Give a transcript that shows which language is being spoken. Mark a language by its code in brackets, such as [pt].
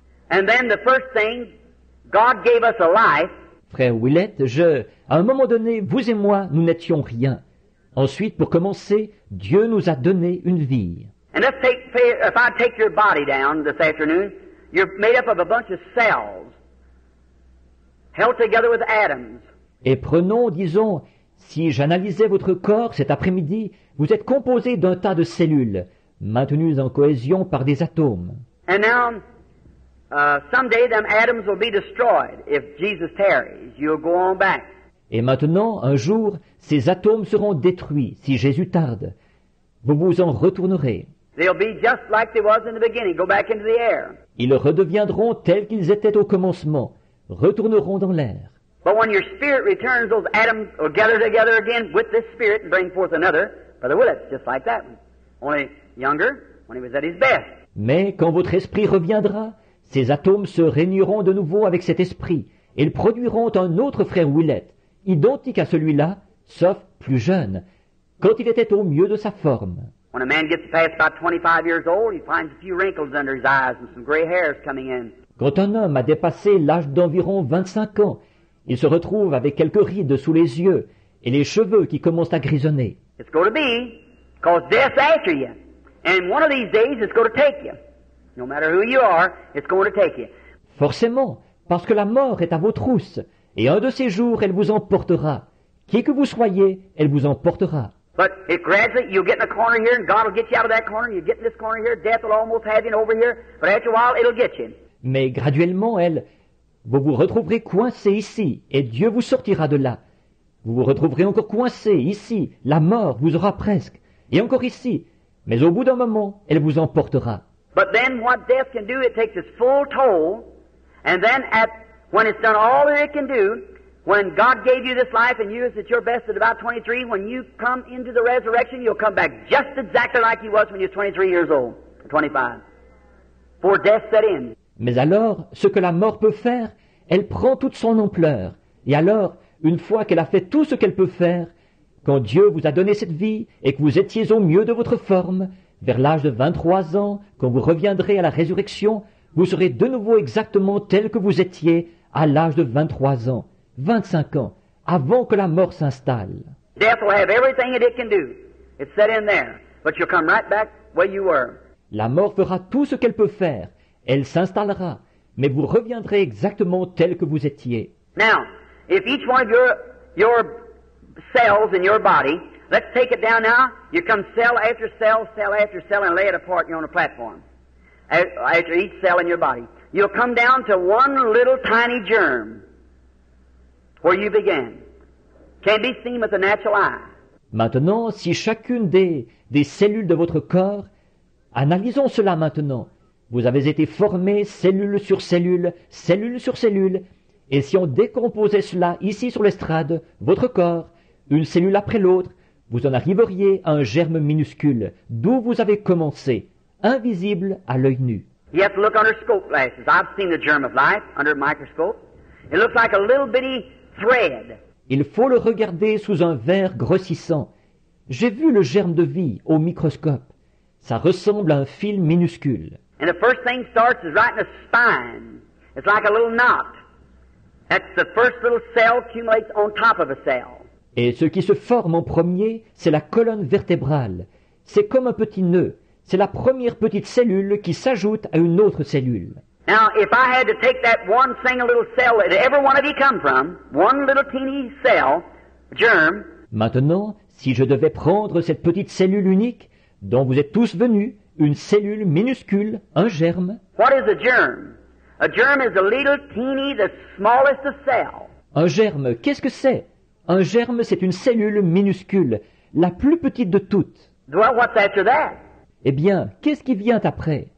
[en] And then the first thing, God gave us a life. [fr] Frère Willett, à un moment donné, vous et moi, nous n'étions rien. Ensuite, pour commencer, Dieu nous a donné une vie. [en] And if I take your body down this afternoon, you're made up of a bunch of cells, held together with atoms. [fr] Et prenons, disons, si j'analysais votre corps cet après-midi, vous êtes composé d'un tas de cellules, maintenues en cohésion par des atomes. [en] And now, someday them atoms will be destroyed. If Jesus tarries, you'll go on back. [fr] Et maintenant, un jour, ces atomes seront détruits si Jésus tarde. Vous vous en retournerez. [en] They'll be just like they was in the beginning, go back into the air. [fr] Ils redeviendront tels qu'ils étaient au commencement, retourneront dans l'air. [en] But when your spirit returns, those atoms will gather together again with this spirit and bring forth another. Brother Willett, just like that one. Only younger, when he was at his best. [fr] Mais quand votre esprit reviendra, ces atomes se réuniront de nouveau avec cet esprit, et ils produiront un autre frère Willett, identique à celui-là, sauf plus jeune, quand il était au mieux de sa forme. [en] When a man gets past about 25 years old, he finds a few wrinkles under his eyes and some gray hairs coming in. [fr] Quand un homme a dépassé l'âge d'environ 25 ans, il se retrouve avec quelques rides sous les yeux et les cheveux qui commencent à grisonner. [en] It's going to be, because death's after you. And one of these days it's going to take you. No matter who you are, it's going to take you. [fr] Forcément, parce que la mort est à vos trousses, et un de ces jours elle vous emportera. Qui que vous soyez, elle vous emportera. [en] But it gradually, you'll get in a corner here, and God will get you out of that corner. You get in this corner here, death will almost have you over here, but after a while, it'll get you. [fr] Mais graduellement, vous vous retrouverez coincé ici, et Dieu vous sortira de là. Vous vous retrouverez encore coincé ici, la mort vous aura presque, et encore ici. Mais au bout d'un moment, elle vous emportera. [en] But then what death can do, it takes its full toll, and then when it's done all that it can do, when God gave you this life and you was at your best at about 23, when you come into the resurrection, you'll come back just exactly like you was when you was 23 years old, or 25, before death set in. [fr] Mais alors, ce que la mort peut faire, elle prend toute son ampleur. Et alors, une fois qu'elle a fait tout ce qu'elle peut faire, quand Dieu vous a donné cette vie et que vous étiez au mieux de votre forme, vers l'âge de 23 ans, quand vous reviendrez à la résurrection, vous serez de nouveau exactement tel que vous étiez à l'âge de 23 ans, 25 ans, avant que la mort s'installe. [en] Death will have everything that it can do. It's set in there. But you'll come right back where you were. [fr] La mort fera tout ce qu'elle peut faire. Elle s'installera, mais vous reviendrez exactement tel que vous étiez. [en] Now, if each one of your cells in your body, let's take it down now. You come cell after cell, cell after cell, and lay it apart. You're on a platform. After each cell in your body, you'll come down to one little tiny germ where you began. Can't be seen with the natural eye. [fr] Maintenant, si chacune des cellules de votre corps, analysons cela maintenant. Vous avez été formés cellule sur cellule, cellule sur cellule, et si on décomposait cela ici sur l'estrade, votre corps, une cellule après l'autre, vous en arriveriez à un germe minuscule, d'où vous avez commencé, invisible à l'œil nu. [en] You have to look under scope glasses. I've seen the germ of life under a microscope. It looks like a little bitty thread. [fr] Il faut le regarder sous un verre grossissant. J'ai vu le germe de vie au microscope. Ça ressemble à un fil minuscule. [en] And the first thing starts is right in the spine. It's like a little knot. That's the first little cell accumulates on top of a cell. [fr] Et ce qui se forme en premier, c'est la colonne vertébrale. C'est comme un petit nœud. C'est la première petite cellule qui s'ajoute à une autre cellule. [en] Now, if I had to take that one single little cell that every one of you come from, one little teeny cell, germ. [fr] Maintenant, si je devais prendre cette petite cellule unique, dont vous êtes tous venus, une cellule minuscule, un germe. [en] What is a germ? A germ is a little teeny, the smallest of cells. [fr] Un germe, qu'est-ce que c'est? Un germe, c'est une cellule minuscule, la plus petite de toutes. [en] Well, what's after that? [fr] Eh bien, qu'est-ce qui vient après?